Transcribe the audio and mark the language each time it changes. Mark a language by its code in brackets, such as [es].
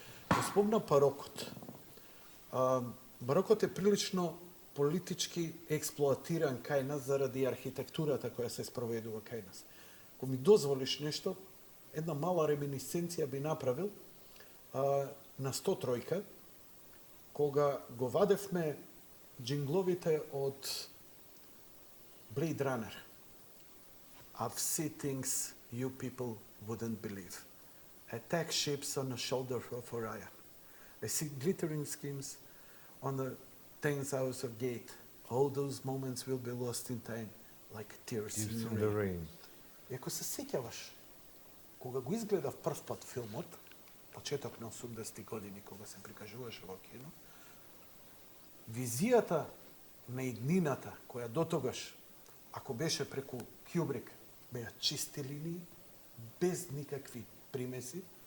[mk] Го спомна барокот. Барокот е прилично политички експлоатиран кај нас заради архитектурата која се спроведува кај нас. Ако ми дозволиш нешто, една мала реминисценција би направил на 103-ка, кога го вадевме джингловите од Blade Runner. [en] I've seen things you people wouldn't believe. Attack ships on the shoulder of Orion. I see glittering schemes on the 10,000 gate. All those moments will be lost in time, like tears in the rain. [mk] И ако се сеќаваш, кога го изгледав прв пат филмот, почеток на 80-ти години, кога се прикажуваше во кино, визијата на иднината, која дотогаш, ако беше преку Кјубрик, беа чисти линии, без никакви примеси,